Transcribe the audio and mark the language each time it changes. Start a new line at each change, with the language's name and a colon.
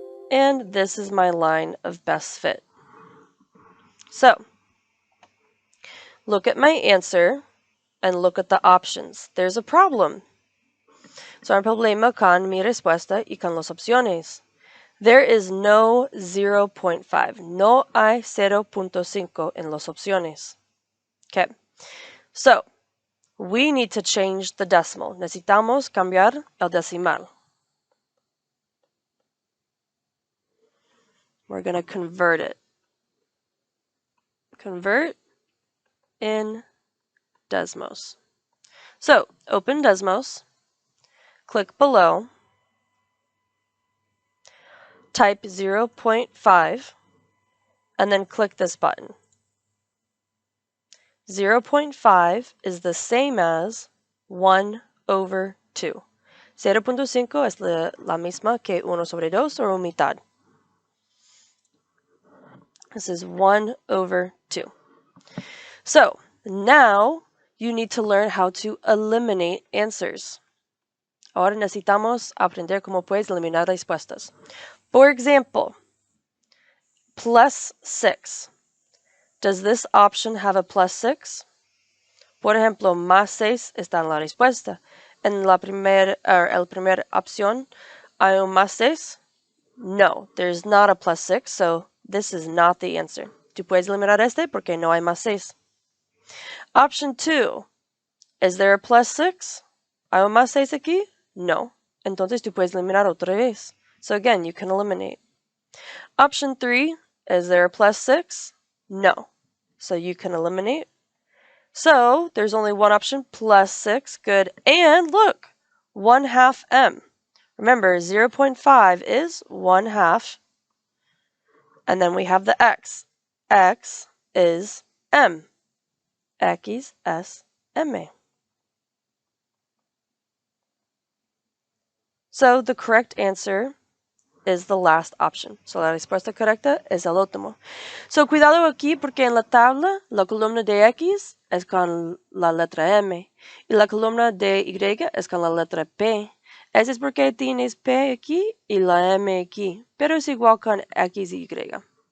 English: And this is my line of best fit. So, look at my answer and look at the options. There's a problem.
Spanish: So, hay problema con mi respuesta y con las opciones.
English: There is no 0.5.
Spanish: No hay 0.5 en las opciones. Okay.
English: So, we need to change the decimal.
Spanish: Necesitamos cambiar el decimal.
English: We're going to convert it. Convert in Desmos. So, open Desmos, click below, type 0.5, and then click this button. 0.5 is the same as 1 over 2.
Spanish: 0.5 es la misma que 1 sobre 2 o mitad.
English: This is 1 over 2. So, now you need to learn how to eliminate answers.
Spanish: Ahora necesitamos aprender cómo puedes eliminar respuestas.
English: For example, plus 6. Does this option have a plus 6?
Spanish: Por ejemplo, más 6 está en la respuesta. En la primera opción, ¿hay un más 6?
English: No, there's not a plus 6, so this is not the answer.
Spanish: Tú puedes eliminar este porque no hay más 6.
English: Option 2. Is there a plus 6?
Spanish: ¿Hay un más 6 aquí?
English: No.
Spanish: Entonces tú puedes eliminar otra vez.
English: So again, you can eliminate. Option 3. Is there a plus 6? No. So you can eliminate. So there's only one option, plus 6. Good. And look, 1/2 m. Remember, 0.5 is 1/2. And then we have the x. X is m.
Spanish: X es m.
English: So the correct answer is the last option.
Spanish: So la respuesta correcta es el último. So cuidado aquí porque en la tabla la columna de X es con la letra M y la columna de Y es con la letra P. Eso es porque tienes P aquí y la M aquí, pero es igual con X y Y.